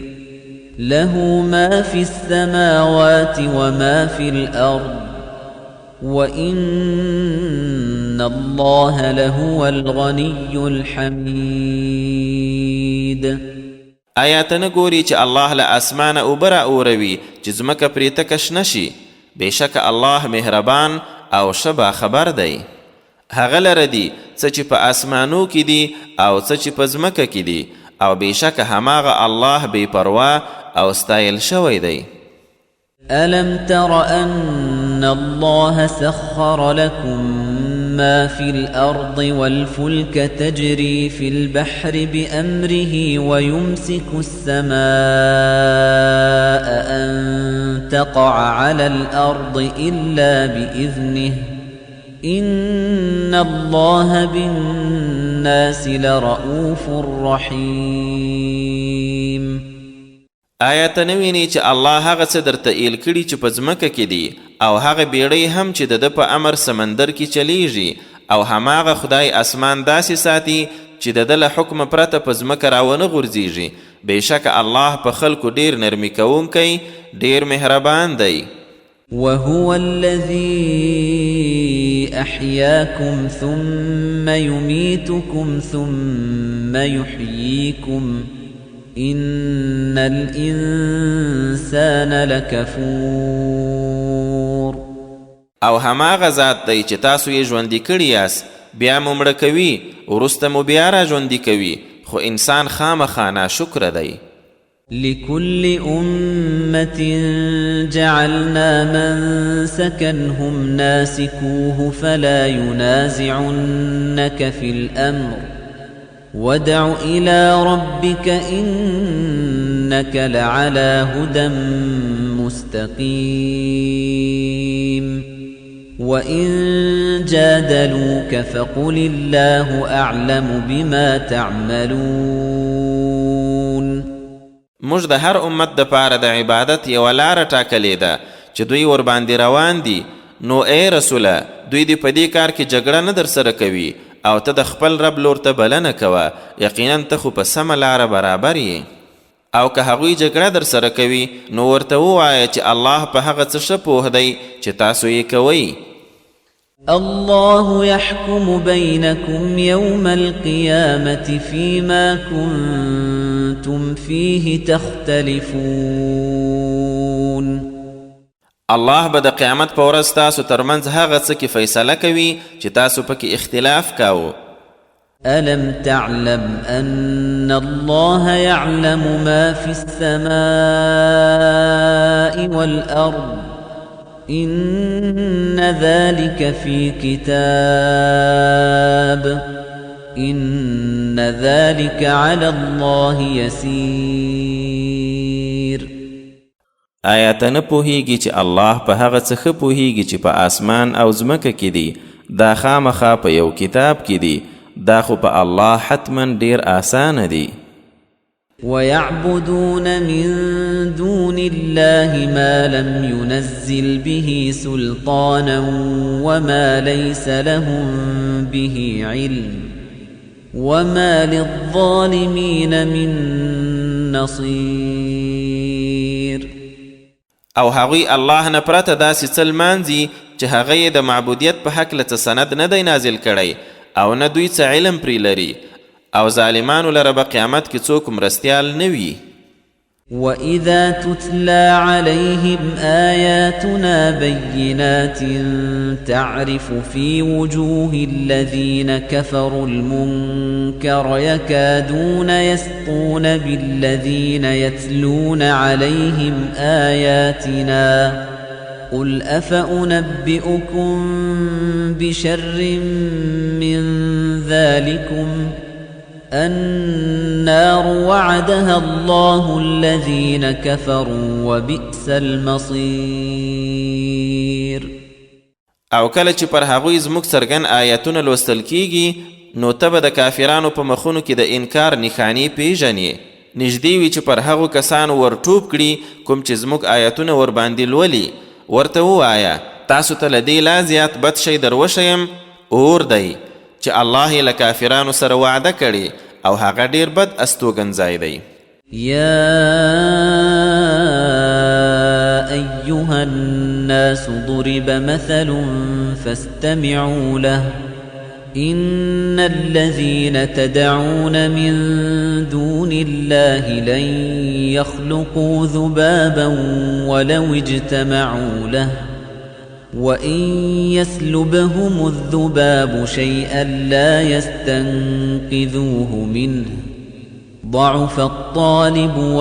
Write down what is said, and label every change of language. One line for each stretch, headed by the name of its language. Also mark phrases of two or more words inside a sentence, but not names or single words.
Arabic: له ما في السماوات وما في الأرض وإن الله لهو الغني الحميد.
Pashto: آیا ته نه ګورې چې الله له اسمانه اوبه رااوروي چې ځمکه پرې تکه شنه شي؟ بېشکه الله مهربان او ښه باخبر دی. هغه لره دي څه چې په اسمانو کې دي او څه چې په ځمکه کې دي، او بېشکه هماغه الله بې پروا او ستایل شوی دی.
Arabic: ألم تر أن الله سخر لكم ما في الأرض والفلك تجري في البحر بأمره ويمسك السماء أن تقع على الأرض إلا بإذنه إن الله بالناس لرؤوف رحيم.
Pashto: آیا ته نه وینې چې الله هغه څه درته ایل کړي چې په ځمکه کې دي او هغه بیړۍ هم چې د ده په امر سمندر کې چلیږي، او هماغه خدای اسمان داسې ساتي چې د ده له حکمه پرته په ځمکه راونه غورځېږي، بېشک الله په خلکو ډیر نرمي کوونکی ډیر مهربان دی.
Arabic: وهو الذي أحياكم ثم يميتكم ثم يحييكم إن الإنسان لكفور.
Pashto: او هماغه ذات دی چې تاسو یې ژوندي کړي یاست بیا مو مړه کوي وروسته مو بیا را ژوندي کوي، خو انسان خامخا ناشکره دی.
Arabic: لكل أمة جعلنا منسكا هم ناسكوه فلا ينازعنك في الأمر وادع إلى ربك إنك لعلى هدى مستقيم. وإن جادلوك فقل الله أعلم بما تعملون.
Pashto: موږ د هر امت د پاره د عبادت یوه لاره ټاکلې ده چې دوی ورباندې روان دي، نو ای رسوله دوی دې په دې کار کې جګړه نه در سره کوي او ته د خپل رب لور ته بلنه کوه، یقینا ته خو په سمه لاره برابر یې. او که هغوی جګړه در سره کوي نو ورته ووایه چې الله په هغه څه ښه پوه دی چې تاسو یې کوئ.
Arabic: الله يحكم بينكم يوم القيامة فيما كنتم فيه تختلفون.
Pashto: الله به د قیامت په ورځ تاسو ترمنځ هغه څه کې فیصله کوي چې تاسو پکې اختلاف کاوه.
Arabic: ألم تعلم أن الله يعلم ما في السماء والأرض إن ذلك في كتاب إن ذلك على الله يسير.
Pashto: آیا ته نه پوهیږي چې الله په هغه څه ښه پوهیږي چې په آسمان او ځمکه کې دي؟ دا خامخا په یو کتاب کې دي، دا خو په الله حتما ډیر آسانه دي.
Arabic: ويعبدون من دون الله ما لم ينزل به سلطانا وما ليس لهم به علم وما للظالمين من نصير.
Pashto: او هغوی الله نه پرته داسې څه لمانځي چې هغه یې د معبودیت په هکله څه سند نه دی نازل کړی او نه دوی څه علم پرې لري، او ظالمانو لره به قیامت کې څوک مرستیال نه وي.
Arabic: وَإِذَا تُتْلَى عَلَيْهِمْ آيَاتُنَا بَيِّنَاتٍ تَعْرِفُ فِي وُجُوهِ الَّذِينَ كَفَرُوا الْمُنكَرَ يَكَادُونَ يَسْطُونَ بِالَّذِينَ يَتْلُونَ عَلَيْهِمْ آيَاتِنَا قُلْ أَفَأُنَبِّئُكُم بِشَرٍّ مِّن ذَلِكُمْ النار وعدها الله الذين كفروا وبئس المصير.
Pashto: او کله چې پر هغوی زموږ څرګند آیتونه لوستل کیږي نو ته به د کافرانو په مخونو کې د انکار نښانې پیژنې. نږدې وي چې پر هغو کسانو ورټوپ کړي کوم چې زموږ آیتونه ورباندې لولي. ورته ووایه تاسو ته له دې لا زیات بد شی در وښیم اور دی چې الله یې له کافرانو سره وعده کړي او هغه ډیر بد استوګنځای دی.
Arabic: یا ایها الناس ضرب مثل فاستمعوا له إن الذين تدعون من دون الله لن يخلقوا ذبابا ولو اجتمعوا له وَإِن يَسْلُبْهُمُ الذُّبَابُ شَيْئًا لَّا يَسْتَنقِذُوهُ مِنْهُ ضَعُفَ الطَّالِبُ